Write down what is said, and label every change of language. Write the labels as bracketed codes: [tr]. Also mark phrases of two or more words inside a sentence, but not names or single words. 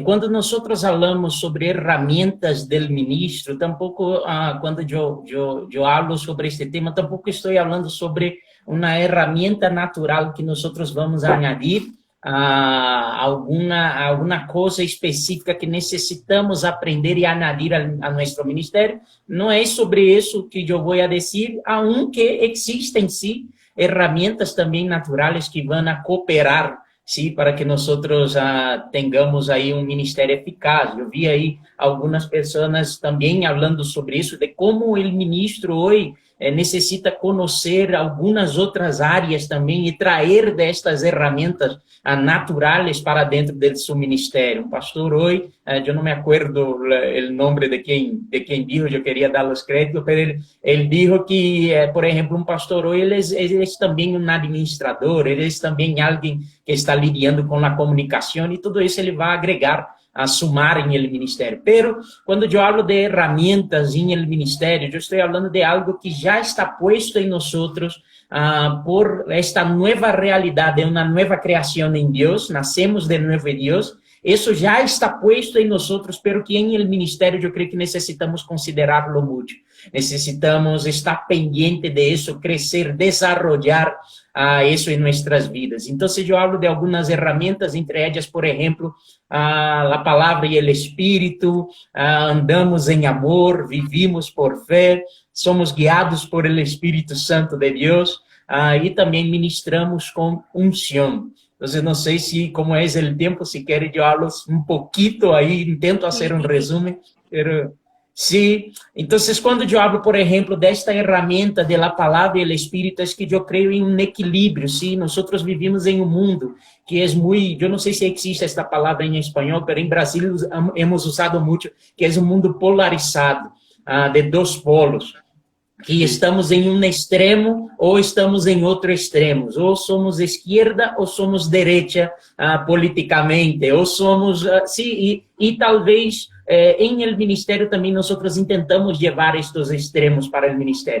[es] Cuando nosotros hablamos sobre herramientas del ministro, tampoco, cuando yo hablo sobre este tema, tampoco estoy hablando sobre una herramienta natural que nosotros vamos a añadir a alguna cosa específica que necesitamos aprender y añadir a nuestro ministerio. No es sobre eso que yo voy a decir, aunque existen, sí, herramientas también naturales que van a cooperar, sí, para que nosotros tengamos [pt] aí um ministério eficaz. Eu vi aí algumas pessoas também falando sobre isso, de como o ministro hoje necessita conhecer algumas outras áreas também e trazer destas ferramentas naturais para dentro de seu ministério. Um pastor hoje, eu não [es] me acuerdo [pt] o nome de quem dijo, eu queria dar os créditos, mas ele dijo que, por exemplo, um pastor hoje, ele é também um administrador, ele é também alguém que está lidando com a comunicação, e tudo isso ele vai agregar, a sumar em el ministério. Pero, quando eu falo de herramientas em el ministério, eu estou falando de algo que já está puesto em nós por esta nova realidade, uma nova criação em Deus, nascemos de novo em Deus, isso já está puesto em nós, pero que em el ministério eu creio que necessitamos considerarlo muito. Necessitamos estar pendiente de isso, crescer, desarrollar isso em nossas vidas. Então, se eu falo de algumas ferramentas, entre elas, por exemplo, a palavra e o Espírito, andamos em amor, vivimos por fé, somos guiados por el Espírito Santo de Deus, e também ministramos com unção. Então, não sei se, como é o tempo, se querem eu falo um pouquinho aí, tento fazer um resumo, [es] pero... Sí, entonces [pt] quando eu hablo, por exemplo, desta ferramenta de la palavra e el Espírito, é que eu creio em um equilíbrio, sí, nós vivimos em um mundo que é muito, eu não sei se existe esta palavra em espanhol, mas em Brasil hemos usado muito, que é um mundo polarizado, de dois polos, que estamos em um extremo ou estamos em outro extremo, ou somos esquerda ou somos direita politicamente, ou somos, sim, e talvez em el ministério também nós tentamos levar estes extremos para o ministério.